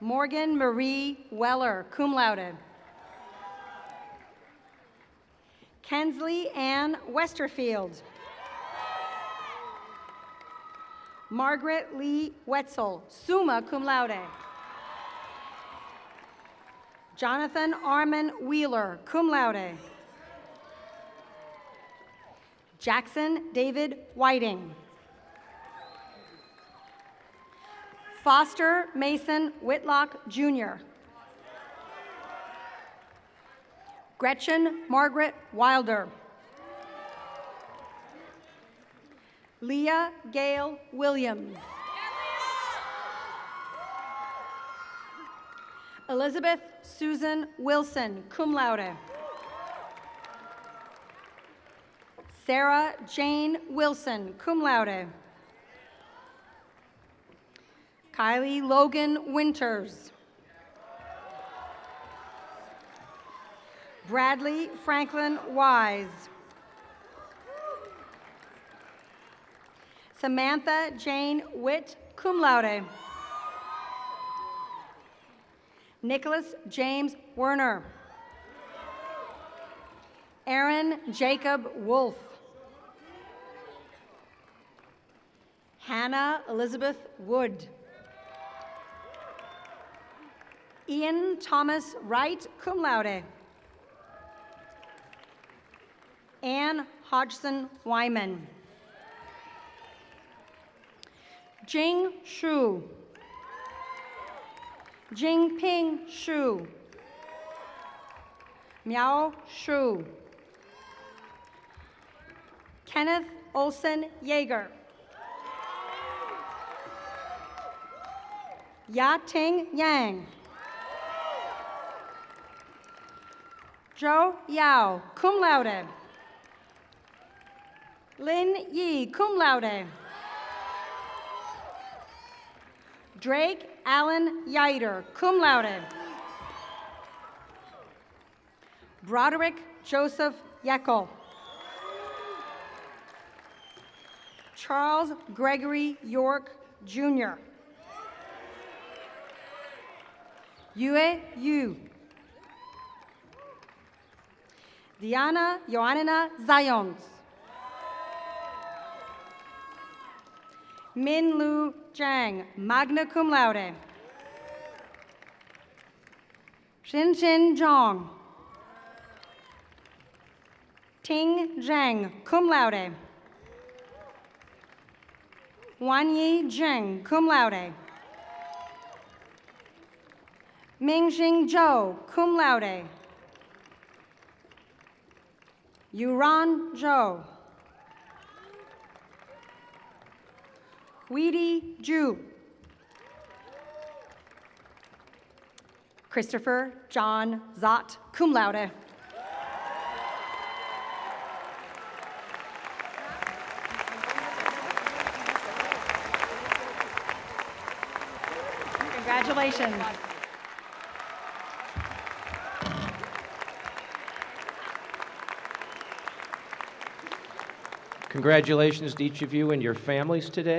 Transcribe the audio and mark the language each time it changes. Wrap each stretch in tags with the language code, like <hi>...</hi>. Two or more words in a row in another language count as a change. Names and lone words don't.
<en>Morgan Marie Weller,</en> <la>cum laude.</la> <en>Kensley Ann Westerfield. Margaret Lee Wetzel,</en> <la>summa cum laude.</la> <en>Jonathan Armin Wheeler,</en> <la>cum laude.</la> <en>Jackson David Whiting. Foster Mason Whitlock, Jr. Gretchen Margaret Wilder. Leah Gail Williams. Elizabeth Susan Wilson,</en> <la>cum laude.</la> <en>Sarah Jane Wilson,</en> <la>cum laude.</la> <en>Kylie Logan Winters. Bradley Franklin Wise. Samantha Jane Witt,</en> <la>cum laude.</la> <en>Nicholas James Werner. Aaron Jacob Wolf. Hannah Elizabeth Wood. Ian Thomas Wright,</en> <la>cum laude.</la> <en>Ann Hodgson Wyman. Jing Shu. Jingping Shu. Miao Shu. Kenneth Olson Yeager. Ya Ting Yang. Zhou Yao,</en> <la>cum laude.</la> <en>Lin Yi,</en> <la>cum laude.</la> <en>Drake Allen Yider,</en> <la>cum laude.</la> <en>Broderick Joseph Yeckel. Charles Gregory York, Jr. Yue Yu. Diana Joannina Zayons. Min Lu Zhang,</en> <la>magna cum laude.</la> <en>Xin Zhang. Ting Zhang,</en> <la>cum laude.</la> <en>Wanyi Zheng,</en> <la>cum laude.</la> <en>Mingxing Zhou,</en> <la>cum laude.</la> <en>Yuran Zhou. Weedy Zhu. Christopher John Zott,</en> <la>cum laude.</la> <en>Congratulations. Congratulations to each of you and your families today.</en>